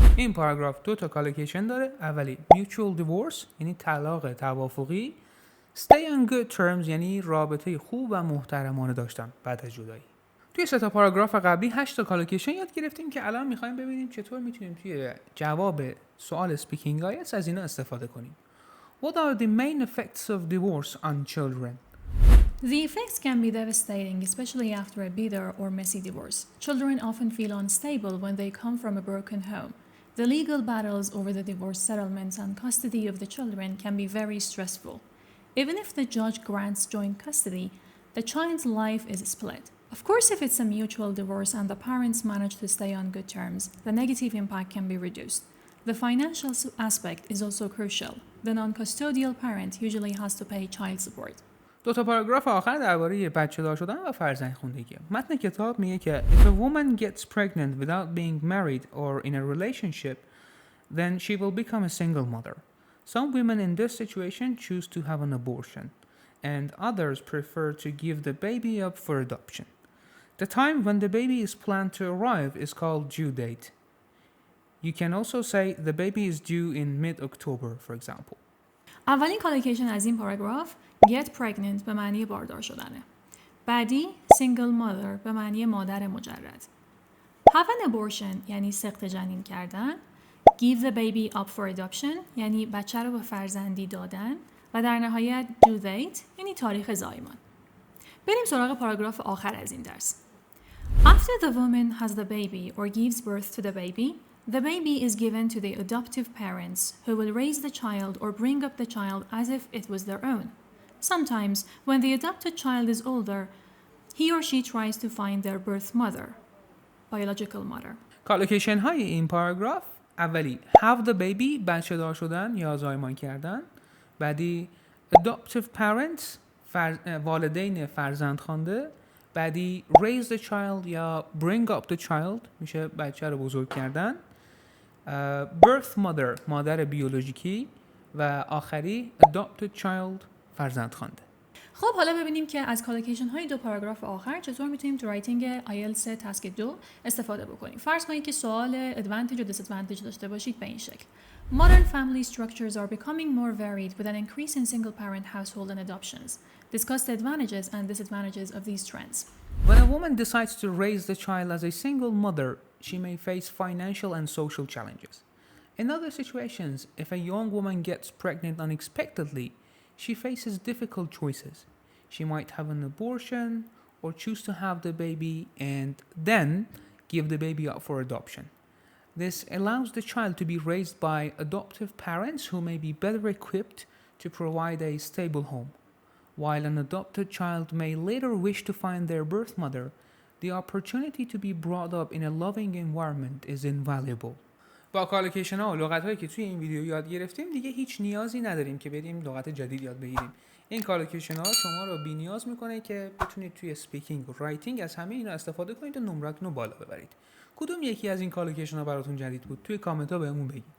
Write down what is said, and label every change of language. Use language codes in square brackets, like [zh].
[fa] این پاراگراف دو تا collocation داره. اولی mutual divorce یعنی طلاق توافقی. Stay on good terms یعنی رابطه خوب و محترمانه داشتن بعد از جدایی. توی سه تا پاراگراف قبلی 8 تا collocation یاد گرفتیم که الان می‌خوایم ببینیم چطور میتونیم توی جواب سوال speaking IELTS از اینا استفاده کنیم. [en] What are the main effects of divorce on children? The effects can be devastating, especially after a bitter or messy divorce. Children often feel unstable when they come from a broken home. The legal battles over the divorce settlements and custody of the children can be very stressful. Even if the judge grants joint custody, the child's life is split. Of course, if it's a mutual divorce and the parents manage to stay on good terms, the negative impact can be reduced. The financial aspect is also crucial. The non-custodial parent usually has to pay child support. [fa] دو تا پاراگراف آخر درباره بچه‌دار شدن و فرزندخوندگی. متن کتاب میگه که [en] if a woman gets pregnant without being married or in a relationship, then she will become a single mother. Some women in this situation choose to have an abortion, and others prefer to give the baby up for adoption. The time when the baby is planned to arrive is called due date. You can also say the baby is due in mid-October, for example. [fa] اولین کالوکیشن از این پاراگراف get pregnant به معنی باردار شدنه. بعدی single mother به معنی مادر مجرد. have an abortion یعنی سقط جنین کردن. give the baby up for adoption یعنی بچه رو به فرزندی دادن. و در نهایت due date یعنی تاریخ زایمان. بریم سراغ پاراگراف آخر از این درس. [en] After the woman has the baby or gives birth to the baby is given to the adoptive parents who will raise the child or bring up the child as if it was their own. Sometimes, when the adopted child is older, he or she tries to find their birth mother, biological mother. [fa] کالوکیشن های این پاراگراف: اولی have the baby بچه دار شدن یا زایمان کردن. بعدی adoptive parents والدین فرزند خوانده. بعدی raise the child یا bring up the child میشه بچه رو بزرگ کردن. birth mother مادر بیولوژیکی. و آخری adopted child فرزند خوانده. خب حالا ببینیم که از کالوکیشن های دو پاراگراف آخر چطور میتونیم تو رایتینگ IELTS تسک 2 استفاده بکنیم. فرض کنید که سوال advantage و disadvantage داشته باشید به این شکل. [en] Modern family structures are becoming more varied with an increase in single-parent household and adoptions. Discuss the advantages and disadvantages of these trends. When a woman decides to raise the child as a single mother, she may face financial and social challenges. In other situations, if a young woman gets pregnant unexpectedly, she faces difficult choices. She might have an abortion or choose to have the baby and then give the baby up for adoption. This allows the child to be raised by adoptive parents who may be better equipped to provide a stable home. While an adopted child may later wish to find their birth mother, the opportunity to be brought up in a loving environment is invaluable. [fa] با کالوکیشن ها و لغت‌هایی که توی این ویدیو یاد گرفتیم دیگه هیچ نیازی نداریم که بریم لغت جدید یاد بگیریم. این کالوکیشن ها شما رو بی‌نیاز میکنه که بتونید توی اسپیکینگ و رایتینگ از همه اینا استفاده کنید و نمراتون رو بالا ببرید. کدوم یکی از این کالوکیشن ها براتون جدید بود؟ توی کامنت ها بهمون بگید.